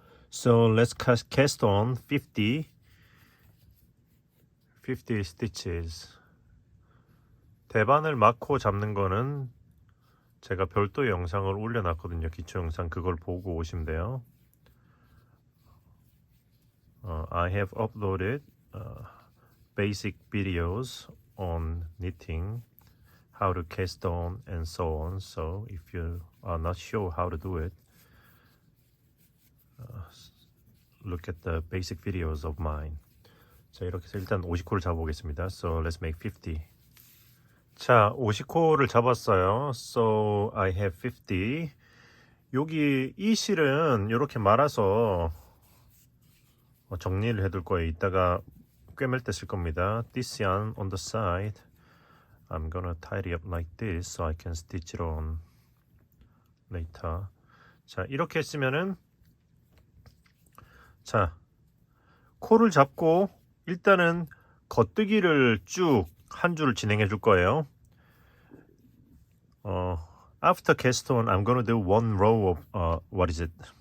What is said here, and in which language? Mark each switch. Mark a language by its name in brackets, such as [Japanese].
[English] So let's cast on 50 stitches. [Korean] 대바늘 막코 잡는 거는 제가 별도의 영상을 올려놨거든요. 기초 영상 그걸 보고 오시면 돼요. [English] I have uploaded basic videos on knitting, how to cast on and so on. So if you are not sure how to do it, look at the basic videos of mine. [Korean] 자, 이렇게 해서 일단 50코를 잡아보겠습니다. [English] So let's make 50. [Korean] 자, 50코를 잡았어요. [English] So I have 50. [Korean] 여기 이 실은 이렇게 말아서 정리를 해둘 거예요. 이따가 꿰맬 때 쓸 겁니다. [English] This yarn on the side, I'm gonna tidy up like this so I can stitch it on later. [Korean] 자, 이렇게 했으면은 자, 코를 잡고 일단은 겉뜨기를 쭉 한 줄을 진행해 줄 거예요. [English] After cast on, I'm gonna do one row of what is it?